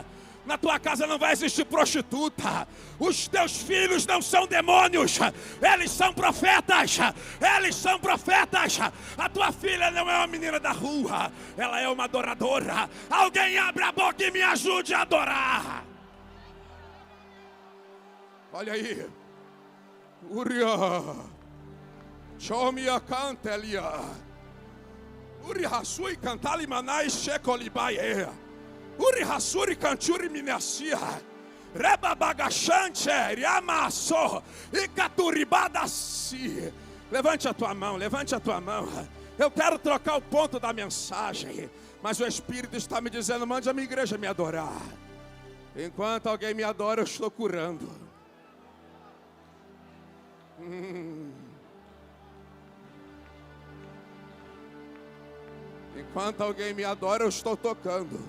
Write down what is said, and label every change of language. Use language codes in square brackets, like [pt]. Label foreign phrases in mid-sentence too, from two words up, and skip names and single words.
[pt] Na tua casa não vai existir prostituta. Os teus filhos não são demônios. Eles são profetas. A tua filha não é uma menina da rua. Ela é uma adoradora. Alguém abre a boca e me ajude a adorar. Olha aí. Uria. Chomia cantelia. Uria sui cantali manai shekolibaia. Uri hasuri canturi minacia. Reba bagachante, riamasso e caturibadasi. Levante a tua mão. Eu quero trocar o ponto da mensagem, mas o Espírito está me dizendo, mande a minha igreja me adorar. Enquanto alguém me adora, eu estou curando. Enquanto alguém me adora, eu estou tocando.